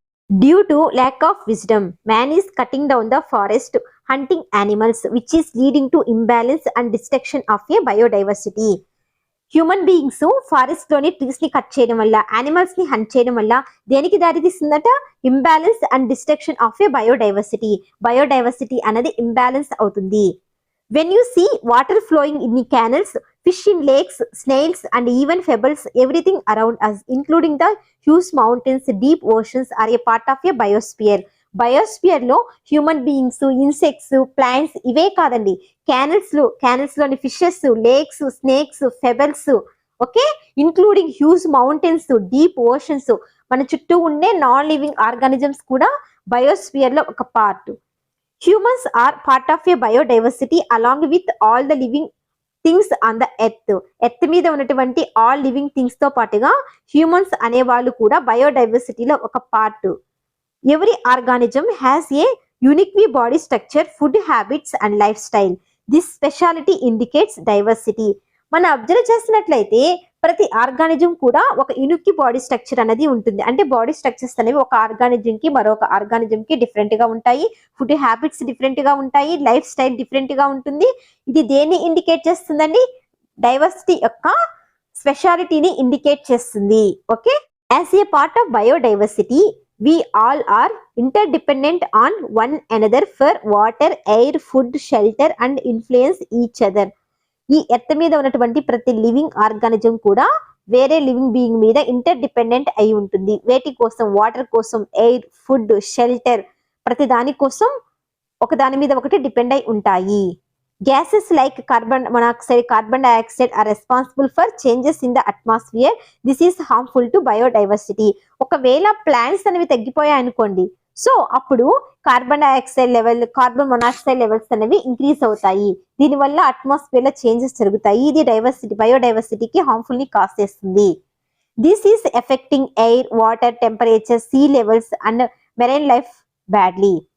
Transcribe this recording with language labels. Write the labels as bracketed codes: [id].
[en] Due to lack of wisdom, man is cutting down the forest, hunting animals, which is leading to imbalance and destruction of a biodiversity. [te] Human beings forest లోని trees ని cut చేయడం వల్ల, animals ని hunt చేయడం వల్ల దేనికి దారితీస్తుందట? Imbalance and destruction of ఏ biodiversity. Biodiversity అనేది imbalance అవుతుంది. [en] When you see water flowing in the canals, fish in lakes, snails and even pebbles, everything around us, including the huge mountains, deep oceans, are a part of a biosphere. [te] Biosphere లో human beings, insects, plants ఇవే కాదండి, canals లోని fishes, lakes, snakes, ఫెబల్స్, okay, including huge mountains, deep oceans, మన చుట్టూ ఉండే non living organisms కూడా biosphere లో ఒక part. [en] Humans are part of a biodiversity along with all the living things on the earth. [te] Earth మీద ఉన్నటువంటి all living things తో పాటుగా హ్యూమన్స్ అనే వాళ్ళు కూడా బయోడైవర్సిటీలో ఒక part. [en] Every organism has a uniquely body structure, food habits and lifestyle. This speciality indicates diversity. [te] మనం observe చేసినట్లయితే ప్రతి ఆర్గానిజం కూడా ఒక యూనిక్ బాడీ స్ట్రక్చర్ అనేది ఉంటుంది. అంటే బాడీ స్ట్రక్చర్స్ అనేవి ఒక ఆర్గానిజం కి మరొక ఆర్గానిజం కి డిఫరెంట్ గా ఉంటాయి, ఫుడ్ హ్యాబిట్స్ డిఫరెంట్ గా ఉంటాయి, లైఫ్ స్టైల్ డిఫరెంట్ గా ఉంటుంది. ఇది దేన్ని ఇండికేట్ చేస్తుందండి? డైవర్సిటీ యొక్క స్పెషాలిటీని ఇండికేట్ చేస్తుంది. [en] Okay, as a part of biodiversity we all are interdependent on one another for water, air, food, shelter and influence each other. [te] ఈ ఎర్త్ మీద ఉన్నటువంటి ప్రతి లివింగ్ ఆర్గానిజం కూడా వేరే లివింగ్ బీయింగ్ మీద ఇంటర్ డిపెండెంట్ అయి ఉంటుంది. వేటి కోసం? వాటర్ కోసం, ఎయిర్, ఫుడ్, షెల్టర్, ప్రతి దాని కోసం ఒక దాని మీద ఒకటి డిపెండ్ అయి ఉంటాయి. [en] Gases like carbon monoxide, carbon dioxide are responsible for changes in the atmosphere. This is harmful to biodiversity. [te] ఒకవేళ ప్లాంట్స్ అనేవి తగ్గిపోయాయి అనుకోండి, సో అప్పుడు carbon dioxide level, carbon monoxide levels అనేవి ఇంక్రీజ్ అవుతాయి. దీనివల్ల అట్మాస్ఫియర్ లో చేంజెస్ జరుగుతాయి. ఇది బయోడైవర్సిటీకి హార్మ్ఫుల్ ని కాజ్ చేస్తుంది. [en] This is affecting air, water, temperature, sea levels and marine life badly.